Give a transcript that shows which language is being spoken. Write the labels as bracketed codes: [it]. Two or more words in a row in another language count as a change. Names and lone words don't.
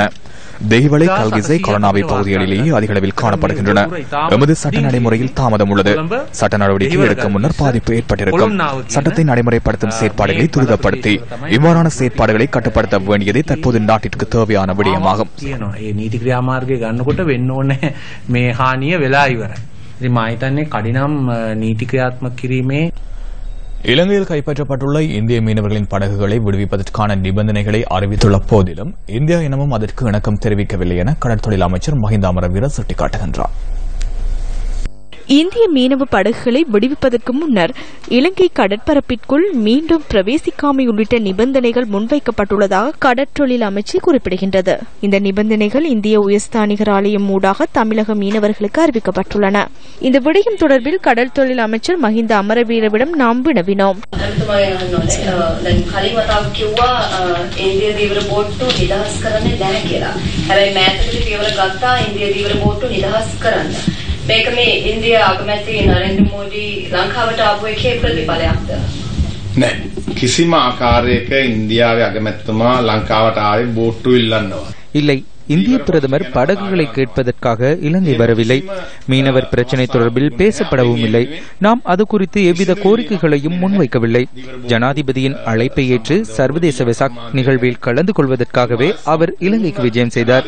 [ta] தேகிவளை, கல்கிசை, கொலனாவை பகுதிகளிலேயே அதிக அளவில் காணப்படுகின்றன. எமது சட்ட நடைமுறையில் தாமதம் உள்ளது. சட்ட நடவடிக்கை எடுக்க முன்னர் பாதிப்பு ஏற்பட்டிருக்கும். சட்டத்தை நடைமுறைப்படுத்தும் செயற்பாடுகளை துரிதப்படுத்தி இவ்வாறான செயற்பாடுகளை கட்டுப்படுத்த வேண்டியதே தற்போது நாட்டிற்கு தேவையான விடயமாகும். [si] නීති ක්‍රියාමාර්ගය ගන්නකොට වෙන්න ඕනේ මේ හානිය වෙලා ඉවරයි. ඉතින් මා හිතන්නේ කඩිනම් නීති ක්‍රියාත්මක කිරීමේ [ta] இலங்கையில் கைப்பற்றப்பட்டுள்ள இந்திய மீனவர்களின் படகுகளை விடுவிப்பதற்கான நிபந்தனைகளை அறிவித்துள்ள போதிலும் இந்தியா இனமும் அதற்கு இணக்கம் தெரிவிக்கவில்லை என கடற்தொழில் அமைச்சர் மஹிந்த அமரவீர சுட்டிக்காட்டுகின்றார். இந்திய மீனவ படகுகளை விடுவிப்பதற்கு முன்னர் இலங்கை கடற்பரப்பிற்குள் மீண்டும் பிரவேசிக்காமை உள்ளிட்ட நிபந்தனைகள் முன்வைக்கப்பட்டுள்ளதாக கடற்றொழில் அமைச்சு குறிப்பிடுகின்றது. இந்த நிபந்தனைகள் இந்திய உயர்ஸ்தானிகர் ஆலயம் ஊடாக தமிழக மீனவர்களுக்கு அறிவிக்கப்பட்டுள்ளன. இந்த விடயம் தொடர்பில் கடல் தொழில் அமைச்சர் மஹிந்த அமரவீரவிடம் நாம் வினவினோம். [si] මේක මේ ඉන්දියා අගමැති නරේන්ද්‍ර මෝඩි ලංකාවට ආපු එකේ ප්‍රතිඵලයක්ද? නෑ කිසිම ආකාරයක ඉන්දියාවේ අගමැතිතුමා ලංකාවට ආවේ බෝට්ටු ඉල්ලන්නවා. [ta] இல்லை, இந்திய பிரதமர் படகுகளை கேட்பதற்காக இலங்கை வரவில்லை. மீனவர் பிரச்சினை தொடர்பில் பேசப்படவும் இல்லை. நாம் அது குறித்து எவ்வித கோரிக்கைகளையும் முன்வைக்கவில்லை. ஜனாதிபதியின் அழைப்பை ஏற்று சர்வதேச வெசாக் நிகழ்வில் கலந்து கொள்வதற்காகவே அவர் இலங்கைக்கு விஜயம் செய்தார்.